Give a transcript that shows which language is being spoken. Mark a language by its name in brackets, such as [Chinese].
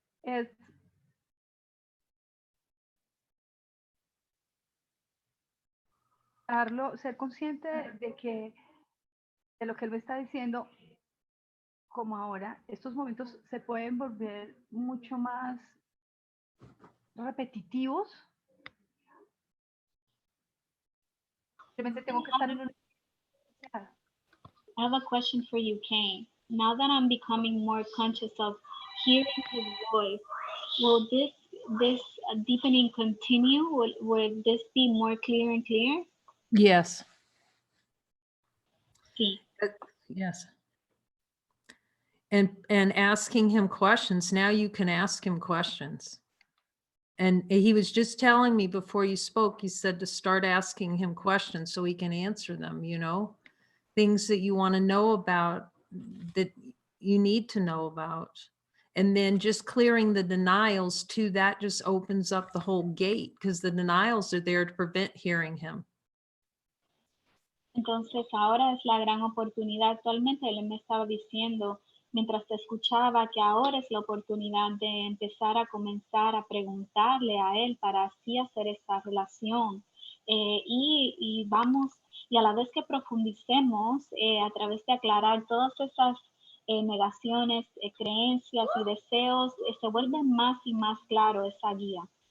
[Spanish] Es ser consciente de lo que él me está diciendo, como ahora, estos momentos se pueden volver mucho más repetitivos. Simplemente tengo que estar en una... [English] I have a question for you, Kane. Now that I'm becoming more conscious of hearing his voice, will this deepening continue? Will this be more clear and clear? Yes. [Spanish] Sí. [English] Yes. And asking him questions. Now you can ask him questions. And he was just telling me before you spoke, he said to start asking him questions so he can answer them, you know, things that you want to know about, that you need to know about. And then just clearing the denials too, that just opens up the whole gate, because the denials are there to prevent hearing him. [Spanish] Entonces ahora es la gran oportunidad. Actualmente él me estaba diciendo, mientras te escuchaba, que ahora es la oportunidad de empezar a comenzar a preguntarle a él para así hacer esta relación. Y vamos, y a la vez que profundicemos a través de aclarar todas esas negaciones, creencias y deseos, se vuelve más y más claro esa guía.